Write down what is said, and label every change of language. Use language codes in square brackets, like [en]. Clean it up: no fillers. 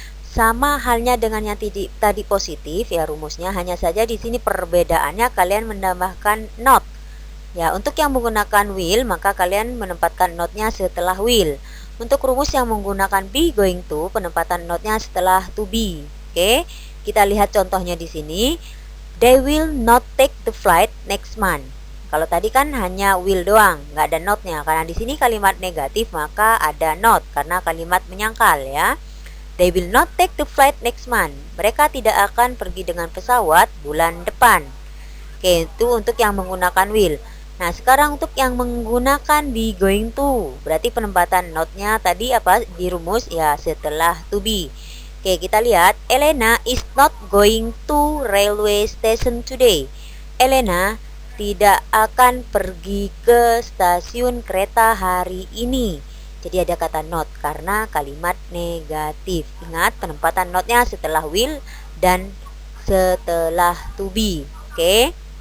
[id] Sama halnya dengan yang tadi positif ya rumusnya, hanya saja di sini perbedaannya kalian menambahkan not. Ya, untuk yang menggunakan will, maka kalian menempatkan notnya setelah will. Untuk rumus yang menggunakan be going to, penempatan notnya setelah to be. Oke, kita lihat contohnya di sini. [en] They will not take the flight next month. [id] Kalau tadi kan hanya will doang, nggak ada notnya. Karena di sini kalimat negatif maka ada not karena kalimat menyangkal ya. [en] They will not take the flight next month. [id] Mereka tidak akan pergi dengan pesawat bulan depan. Oke, itu untuk yang menggunakan will. Nah, sekarang untuk yang menggunakan be going to, berarti penempatan notnya tadi apa di rumus ya setelah to be. Oke, kita lihat. [en] Elena is not going to railway station today. [id] Elena tidak akan pergi ke stasiun kereta hari ini. Jadi ada kata not karena kalimat negatif. Ingat, penempatan notnya setelah will dan setelah to be. Oke.